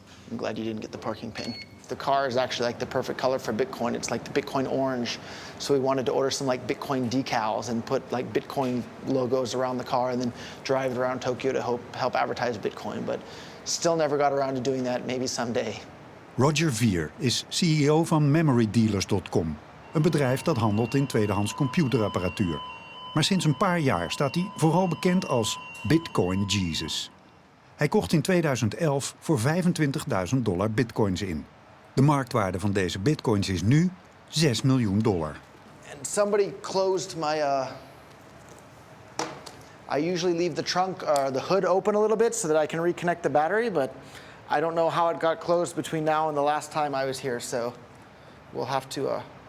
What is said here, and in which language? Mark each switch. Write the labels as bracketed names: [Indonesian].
[English] I'm glad you didn't get the parking pin. The car is actually like the perfect color for Bitcoin. It's like the Bitcoin orange. So we wanted to order some like Bitcoin decals and put like Bitcoin logos around the car and then drive it around Tokyo to help advertise Bitcoin. But still never got around to doing that, maybe someday. [Dutch] Roger Ver is CEO van memorydealers.com, een bedrijf dat handelt in tweedehands computerapparatuur. Maar sinds een paar jaar staat hij vooral bekend als Bitcoin Jesus. Hij kocht in 2011 voor $25.000 bitcoins in. De marktwaarde van deze bitcoins is nu $6 miljoen. [English] And somebody closed my, I usually leave the trunk, the hood open a little bit so that I can reconnect the battery, but I don't know how it got closed between now and the last time I was here, so we'll have to...